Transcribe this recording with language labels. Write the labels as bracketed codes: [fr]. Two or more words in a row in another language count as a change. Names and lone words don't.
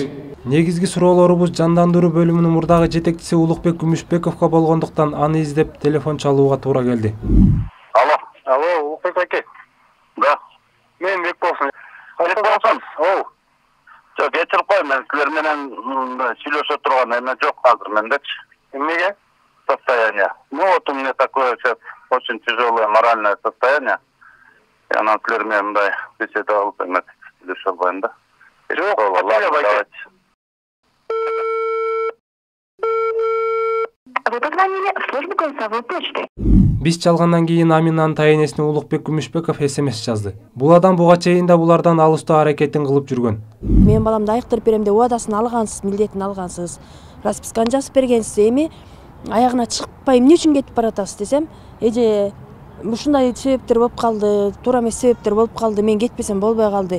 [ky] Негизги суроолорубуз жандандыруу бөлүмүнүн мурдагы жетекчиси Улукбек Күмүшбековго болгондуктан аны издеп телефон чалууга туура келди. Алло, Улукбек байке. Да. Мен Бекболсун. Бекболсун. Жок, кечирип кой, мен силер менен сүйлөшө турган эме жок азыр мендечи. Эмнеге? [ru] Состояние. Вот у меня такое сейчас очень тяжелое моральное состояние. Я на [ky] силер менен мындай беседа алып эме сүйлөшө албайм да. Жок, [ru] давайте. Вы позвонили в службу голосовой почты. [ky] Биз чалгандан кийин Аминанын тайенесине Улукбек Күмүшбеков СМС жазды. Бул адам буга чейин да булардан алыстоо аракетин кылып жүргөн. Мен баламды айыктырып берем деп убадасын алгансыз, милдетин алгансыз. Расписканы жазып бергенсиз, эми аягына чыкпай эмне үчүн кетип баратасыз десем, эже ушундай себептер болуп калды, туура эмес себептер болуп калды, мен кетпесем болбой калды.